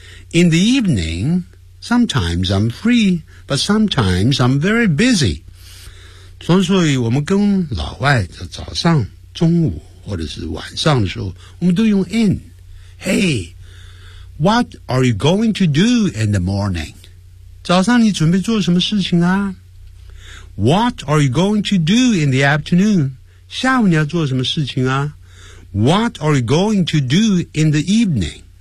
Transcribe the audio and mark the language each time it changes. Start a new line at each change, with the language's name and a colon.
English: In the evening, sometimes I'm free, but sometimes I'm very busy.
Chinese: 所以我们跟老外的早上、中午或者是晚上的时候，我们都用 in。
English: Hey, what are you going to do in the morning?
Chinese: 早上你准备做什么事情啊？
English: What are you going to do in the afternoon?
Chinese: 下午你要做什么事情啊？
English: What are you going to do in the evening?